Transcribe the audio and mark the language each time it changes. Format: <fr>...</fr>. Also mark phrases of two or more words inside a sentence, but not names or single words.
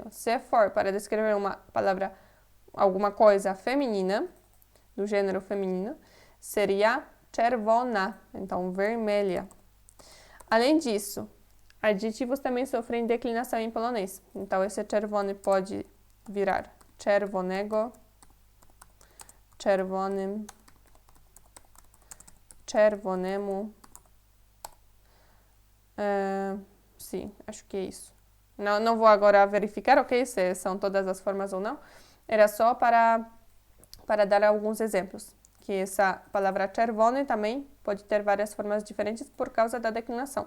<pt>Se for para descrever uma palavra, alguma coisa feminina, do gênero feminino, seria czerwona, então vermelha. Além disso, adjetivos também sofrem declinação em polonês. Então, esse czerwony pode virar</pt> <pl>czerwonego, czerwonym, czerwonemu.</pl> <pt>Sim, acho que é isso. Não vou agora verificar, ok, se são todas as formas ou não. Era só para dar alguns exemplos. Que essa palavra czerwony também pode ter várias formas diferentes por causa da declinação.</pt>